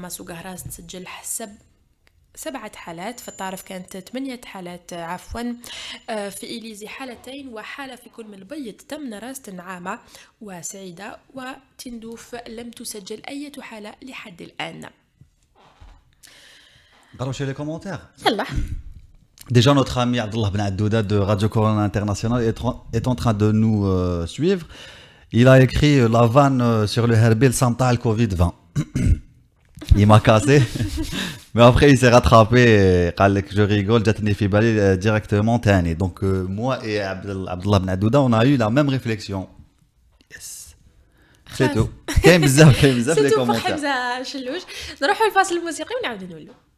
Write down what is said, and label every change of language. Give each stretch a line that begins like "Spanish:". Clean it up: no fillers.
Arabic: أما سوق هراس تسجل حسب 7 حالات في الطارف، كانت 8 حالات في إليزي حالتين، وحالة في كل من البيض، تمنراس، تنعامة وسعيدة وتندوف لم تسجل أي حالة لحد الآن. قرأوا شي لي كومونتير. يلا.
French: Déjà, notre ami Abdullah Ben Addouda de Radio Corona International est en train de nous suivre. Il a écrit la vanne sur le herbil Santa le Covid-20. Il m'a cassé. Mais après, il s'est rattrapé. Je rigole,
Arabic: جاتني في بالي
French: directement
Arabic: تاني.
French: Donc, moi et Abdullah Ben Addouda, on a eu la même réflexion. Yes. C'est tout.
Arabic: كاين بزاف
French: les commentaires.
Arabic: حمزة شلوش. نروحوا الفاصل الموسيقي ونعاود نولوا.